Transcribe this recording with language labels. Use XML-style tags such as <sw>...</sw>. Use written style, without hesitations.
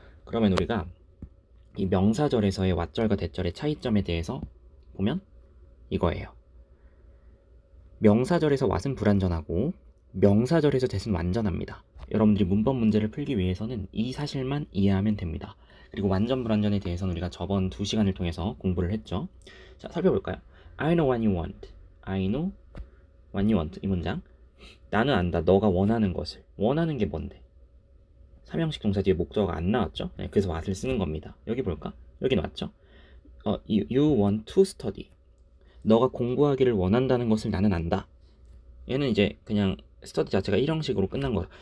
<ko>그러면 우리가 이 명사절에서의 왓절과 대절의 차이점에 대해서 보면 이거예요. 명사절에서 왓은 불완전하고 명사절에서 대은 완전합니다. 여러분들이 문법 문제를 풀기 위해서는 이 사실만 이해하면 됩니다. 그리고 완전 불완전에 대해서는 우리가 저번 2시간을 통해서 공부를 했죠.</ko> <en>자,</en> <ko>살펴볼까요?</ko> <en>I know what you want. I know what you want. 이 문장.</en> <ko>나는 안다. 너가 원하는 것을. 원하는 게 뭔데? 삼형식 동사 뒤에 목적어가 안 나왔죠? 네, 그래서 what을 쓰는 겁니다. 여기 볼까? 여기 나왔죠?</ko> <en>You want to study.</en> <ko>너가 공부하기를 원한다는 것을 나는 안다. 얘는 이제 그냥 스터디 자체가 1형식으로 끝난 거.</ko>